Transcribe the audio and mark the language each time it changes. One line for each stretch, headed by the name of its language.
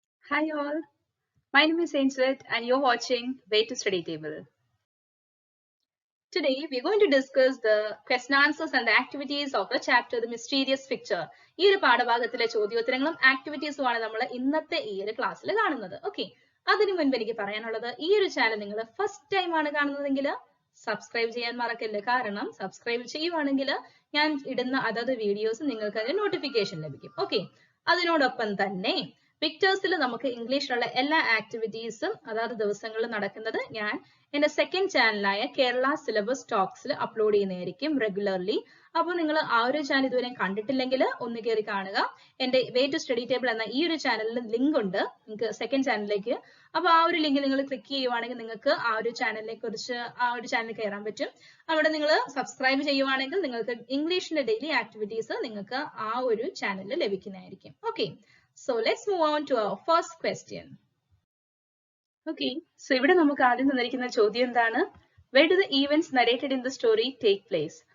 English: Hi all, my name is Ainsworth and you're watching Way to Study Table. Today we're going to discuss the question answers and the activities of the chapter The Mysterious Picture.
Malayalam: ഈ ഒരു പാഠഭാഗത്തിലെ ചോദ്യോത്തരങ്ങളും ആക്ടിവിറ്റീസും ആണ് നമ്മൾ ഇന്നത്തെ ഈ ഒരു ക്ലാസ്സിൽ കാണുന്നത്. ഓക്കെ, അതിനു മുൻപ് എനിക്ക് പറയാനുള്ളത് ഈ ഒരു ചാനൽ നിങ്ങൾ ഫസ്റ്റ് ടൈം ആണ് കാണുന്നതെങ്കിൽ സബ്സ്ക്രൈബ് ചെയ്യാൻ മറക്കല്ലേ. കാരണം സബ്സ്ക്രൈബ് ചെയ്യുവാണെങ്കിൽ ഞാൻ ഇടുന്ന അതത് വീഡിയോസ് നിങ്ങൾക്ക് അതിന്റെ നോട്ടിഫിക്കേഷൻ ലഭിക്കും. ഓക്കെ, അതിനോടൊപ്പം തന്നെ പിക്ചേഴ്സിൽ നമുക്ക് ഇംഗ്ലീഷിലുള്ള എല്ലാ ആക്ടിവിറ്റീസും അതാത് ദിവസങ്ങളിൽ നടക്കുന്നത് ഞാൻ എന്റെ സെക്കൻഡ് ചാനലായ കേരള സിലബസ് ടോക്സിൽ അപ്ലോഡ് ചെയ്യുന്നതായിരിക്കും റെഗുലർലി. അപ്പോൾ നിങ്ങൾ ആ ഒരു ചാനൽ ഇതുവരെ കണ്ടിട്ടില്ലെങ്കിൽ ഒന്ന് കയറി കാണുക. എന്റെ വേ ടു സ്റ്റഡി ടേബിൾ എന്ന ഈ ഒരു ചാനലിൽ ലിങ്ക് ഉണ്ട് നിങ്ങൾക്ക് സെക്കൻഡ് ചാനലിലേക്ക്. അപ്പോൾ ആ ഒരു ലിങ്ക് നിങ്ങൾ ക്ലിക്ക് ചെയ്യുവാണെങ്കിൽ നിങ്ങൾക്ക് ആ ഒരു ചാനലിനെ കുറിച്ച് ആ ഒരു ചാനലിൽ കയറാൻ പറ്റും. അവിടെ നിങ്ങൾ സബ്സ്ക്രൈബ് ചെയ്യുവാണെങ്കിൽ നിങ്ങൾക്ക് ഇംഗ്ലീഷിന്റെ ഡെയിലി ആക്ടിവിറ്റീസ് നിങ്ങൾക്ക് ആ ഒരു ചാനലിൽ ലഭിക്കുന്നതായിരിക്കും.
English: Okay, so let's move on to our first question. Okay, so
Malayalam: ഇവിടെ നമുക്ക് ആദ്യം തന്നിരിക്കുന്ന ചോദ്യം എന്താണ്?
English: Where do the events narrated in the story take place?